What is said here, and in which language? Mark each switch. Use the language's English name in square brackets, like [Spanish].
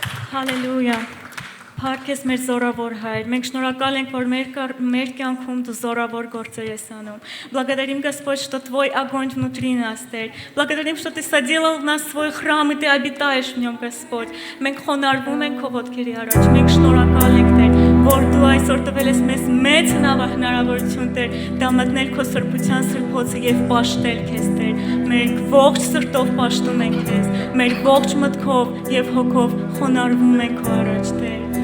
[Armenian] Հալելույա, փառք ես մեր զորավոր Հայր, մենք շնորհակալ ենք, որ մեր կյանքում դու զորավոր գործեր ես անում. [Russian] Благодарим, Господь, что Твой огонь внутри нас, Тեր. Благодарим, что Ты соделал в нас свой храм, и Ты обитаешь в нем, Господь. [Armenian] Մենք խոնարհվում ենք քո ոտքերի առաջ, մենք շնորհակալ ենք, Տեր, որ դու այսօր տվել ես մեզ մեծ հնարավորություն, Տեր, դամատնել քո սրբության սրբոցը եւ պաշտել քեզ, Տեր. Մենք ողջ սրտով պաշտում ենք քեզ, մեր ողջ մտքով եւ հոգով խոնարհվում ենք քո առաջ, Տեր.